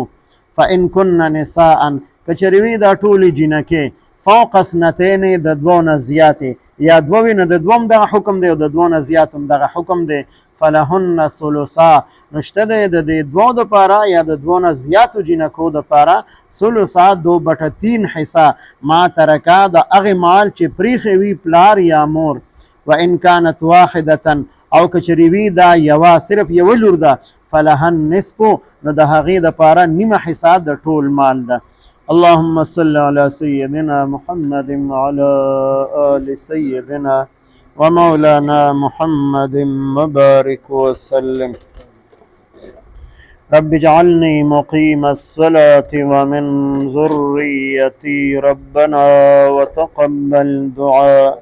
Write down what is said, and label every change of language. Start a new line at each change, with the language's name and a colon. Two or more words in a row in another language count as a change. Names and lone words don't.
Arabic: فان کن نساء،
Pashto: کچرې وي دا ټولې جنکې
Arabic: فوق اثنتین،
Pashto: د دوو نه زیاتې، یا دوه وي نو د دوه هم دغه حکم دی او د دوه نه زیات هم دغه حکم دی.
Arabic: فلهن ثلثا،
Pashto: نو شته دی د دې دوو دپاره یا د دوه نه زیاتو جنکو دپاره ثلثا 2/3 حصه
Arabic: ما ترکه
Pashto: د هغې مال چې پریښې وي پلار یا مور.
Arabic: و ان كانت واحده،
Pashto: او کچرې وي دا یوه صرف یوه لور ده،
Arabic: فلها النصف،
Pashto: نو د هغې دپاره نیمه حصه د ټول مال ده.
Arabic: اللهم صل على سيدنا محمد وعلى آل سيدنا ومولانا محمد وبارك وسلم. رب اجعلني مقيم الصلاة ومن ذريتي، ربنا وتقبل دعاء.